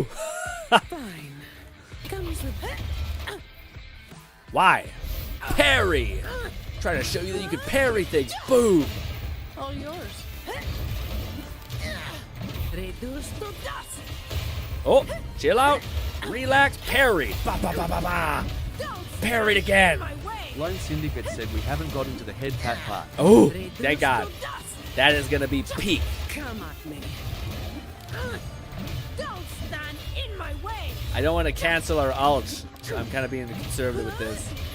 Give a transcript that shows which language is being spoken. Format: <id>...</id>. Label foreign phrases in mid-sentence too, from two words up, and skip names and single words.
<en>Fine. Comes with Why? Parry! Trying to show you that you can parry things. Boom! all yours. Reduce to dust. Oh, chill out. Relax. Parry. Ba ba ba ba ba. Parried again. Lone Syndicate said we haven't got into the head pat part. Oh, thank God. That is gonna be peak. Come at me. Don't stand in my way. I don't want to cancel our ult, so I'm kind of being conservative with this.</en>